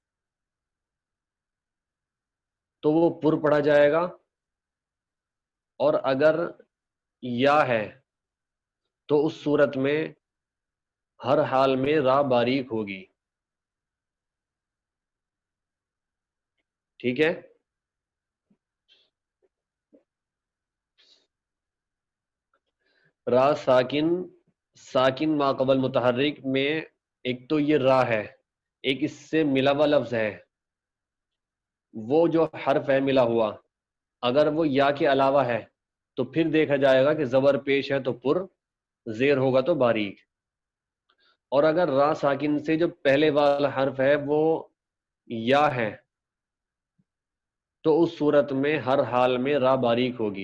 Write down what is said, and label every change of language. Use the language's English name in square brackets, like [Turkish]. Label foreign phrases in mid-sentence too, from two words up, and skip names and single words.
[Urdu] تو وہ پر پڑھا جائے گا، اور اگر یا ہے تو اس صورت میں ہر حال میں را باریک ہوگی. ٹھیک ہے؟ را ساکن، ساکن ما قبل متحرک میں ایک تو یہ را ہے، ایک اس سے ملا ہوا لفظ ہے. وہ جو حرف ہے ملا ہوا اگر وہ یا کے علاوہ ہے تو پھر دیکھا جائے گا کہ زبر پیش ہے تو پر، زیر ہوگا تو باریک. اور اگر را ساکن سے جو پہلے والا حرف ہے وہ یا ہے تو اس صورت میں ہر حال میں را باریک ہوگی.